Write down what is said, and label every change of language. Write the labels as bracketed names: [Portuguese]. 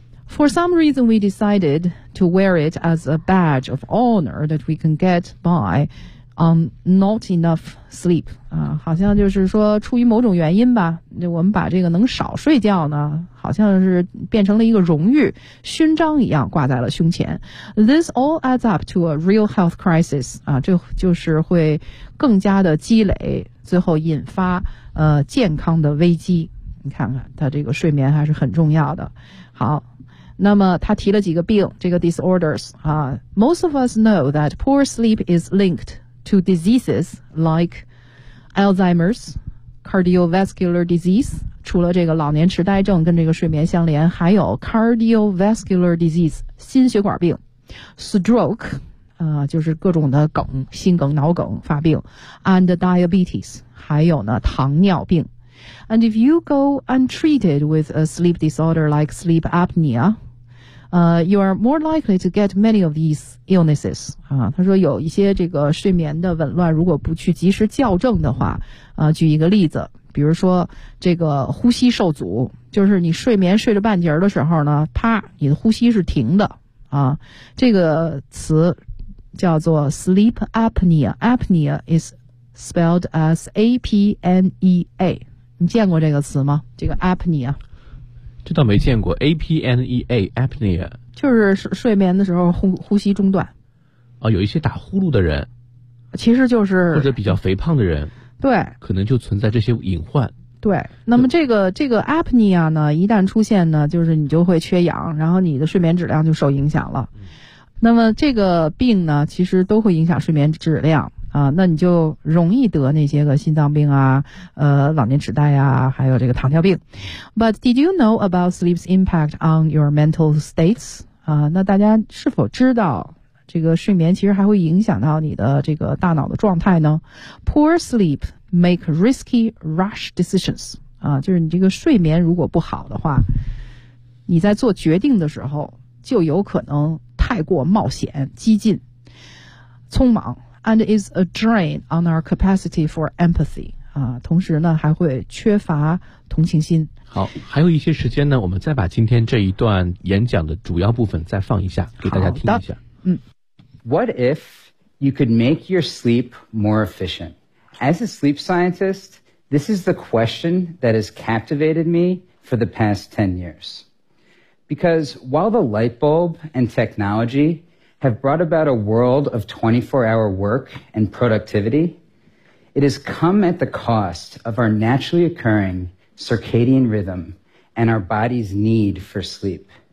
[English] For some reason we decided to wear it as a badge of honor that we can get by on not enough sleep [Chinese] 啊，好像就是说出于某种原因吧，就我们把这个能少睡觉呢好像是变成了一个荣誉勋章一样挂在了胸前。 [English] This all adds up to a real health crisis [Chinese] 啊，这就是会更加的积累，最后引发健康的危机。你看看他这个睡眠还是很重要的。好，那么他提了几个病，这个 [English] disorders 啊， Most of us know that poor sleep is linked to diseases like Alzheimer's [Chinese] cardiovascular disease， 除了这个老年痴呆症跟这个睡眠相连，还有 cardiovascular disease 心血管病， stroke就是各种的梗，心梗、脑梗发病 ， [English] and diabetes， [Chinese] 还有呢糖尿病。 [English] And if you go untreated with a sleep disorder like sleep apnea, you are more likely to get many of these illnesses. [Chinese] 啊，他说有一些这个睡眠的紊乱，如果不去及时校正的话，举一个例子，比如说这个呼吸受阻，就是你睡眠睡着半截的时候呢，啪，你的呼吸是停的啊，这个词。叫做 sleep apnea， [English] apnea is spelled as A-P-N-E-A， [Chinese] 你见过这个词吗？这个 apnea，这倒没见过。A-P-N-E-A apnea 就是睡眠的时候 呼吸中断啊，有一些打呼噜的人，其实就是或者比较肥胖的人，对，可能就存在这些隐患。对，那么这个 apnea 呢，一旦出现呢，就是你就会缺氧，然后你的睡眠质量就受影响了。那么这个病呢，其实都会影响睡眠质量啊，那你就容易得那些个心脏病啊，老年痴呆啊，还有这个糖尿病。 [English] But did you know about sleep's impact on your mental states？ [Chinese] 啊，那大家是否知道这个睡眠其实还会影响到你的这个大脑的状态呢 ？ [English] Poor sleep make risky rash decisions。 [Chinese] 啊，就是你这个睡眠如果不好的话，你在做决定的时候就有可能太过冒险、激进、匆忙 ， [English] and is a drain on our capacity for empathy [Chinese] 啊，同时呢还会缺乏同情心。好，还有一些时间呢，我们再把今天这一段演讲的主要部分再放一下，给大家听一下。嗯 [English] ，What if you could make your sleep more efficient? As a sleep scientist, this is the question that has captivated me for the past 10 years. Because while the light bulb and technology have brought about a world of 24-hour work and productivity, it has come at the cost of our naturally occurring circadian rhythm and our body's need for sleep.